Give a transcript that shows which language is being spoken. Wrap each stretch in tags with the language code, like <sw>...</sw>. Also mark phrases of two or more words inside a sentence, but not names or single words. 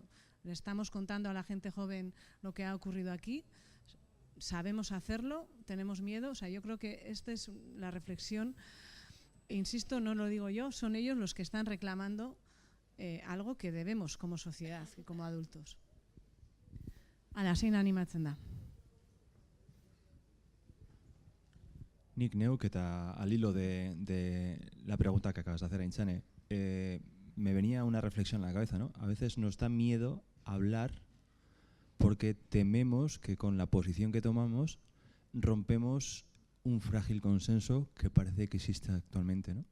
<es>¿Le estamos contando a la gente joven lo que ha ocurrido aquí? ¿Sabemos hacerlo? ¿Tenemos miedo? Yo creo que esta es la reflexión. Insisto, no lo digo yo, son ellos los que están reclamando algo que debemos como sociedad y como adultos.</es> <eu>Ala, zein animatzen da? Nik neuk eta</eu> <es>al hilo de la pregunta que acabas de hacer, Aintzane, me venía una reflexión en la cabeza, ¿no? A veces nos da miedo hablar porque tememos que con la posición que tomamos rompemos un frágil consenso que parece que existe actualmente, ¿no?</es>